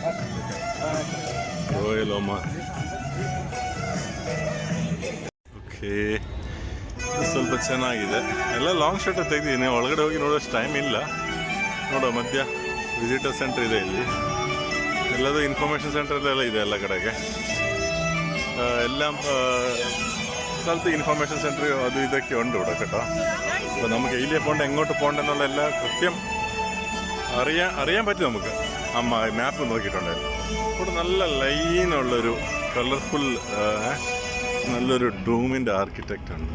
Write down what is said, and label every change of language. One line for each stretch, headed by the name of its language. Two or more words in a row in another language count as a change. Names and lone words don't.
Kannada: ರಾಯಲ್ ಒಮಾನ್. ಓಕೆ, ಸ್ವಲ್ಪ ಚೆನ್ನಾಗಿದೆ. ಎಲ್ಲ
English: long shot
Kannada: ತೆಗೆದಿದ್ದೀನಿ. ಒಳಗಡೆ ಹೋಗಿ ನೋಡೋಷ್ಟು ಟೈಮ್ ಇಲ್ಲ. ನೋಡೋ ಮಧ್ಯ
English: visitor center
Kannada: ಇದೆ ಇಲ್ಲಿ. ಎಲ್ಲದೂ ಇನ್ಫಾರ್ಮೇಷನ್ ಸೆಂಟರ್ಲೆಲ್ಲ ಇದೆ ಎಲ್ಲ ಕಡೆಗೆ.
Malayalam: ಎಲ್ಲ സ്ഥലത്ത്
English: information center
Malayalam: അതും ഇതൊക്കെ ഉണ്ട് ഇവിടെ കേട്ടോ. അപ്പോൾ നമുക്ക് ഏലിയ പോണ്ട് എങ്ങോട്ട് പോകണ്ടെന്നുള്ള എല്ലാ കൃത്യം അറിയാൻ പറ്റും നമുക്ക്. മാപ്പ് നോക്കിയിട്ടുണ്ടായിരുന്നു. ഇവിടെ നല്ല ലൈനുള്ളൊരു കളർഫുൾ നല്ലൊരു ഡൂമിൻ്റെ ആർക്കിടെക്റ്റ് ഉണ്ട്.